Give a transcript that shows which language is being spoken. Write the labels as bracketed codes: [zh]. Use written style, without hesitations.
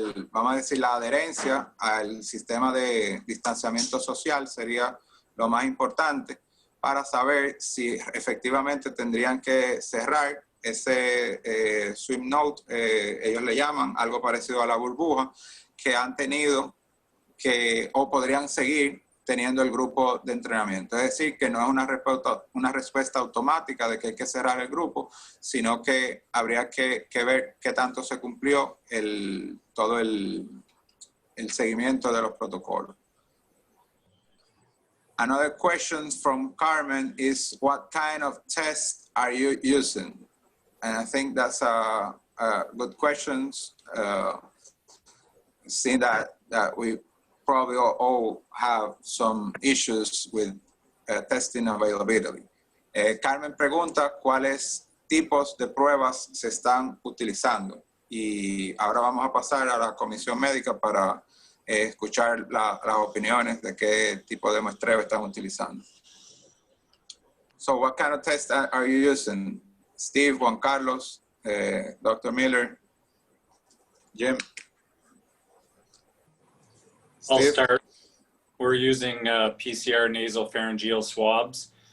[es] vamos a decir la adherencia al sistema de distanciamiento social sería lo más importante para saber si efectivamente tendrían que cerrar ese swim note, ellos le llaman algo parecido a la burbuja, que han tenido o podrían seguir teniendo el grupo de entrenamiento. Es decir, que no es una respuesta automática de que hay que cerrar el grupo, sino que habría que ver qué tanto se cumplió todo el seguimiento de los protocolos. [en] Another question from Carmen is, what kind of tests are you using? And I think that's a good question, seeing that we probably all have some issues with testing availability. [es] Carmen pregunta cuáles tipos de pruebas se están utilizando. Y ahora vamos a pasar a la comisión médica para escuchar las opiniones de qué tipo de muestreo están utilizando. [en] So what kind of tests are you using? Steve, Juan Carlos, Dr. Miller, Jim? I'll Steve? start. We're using PCR nasopharyngeal swabs.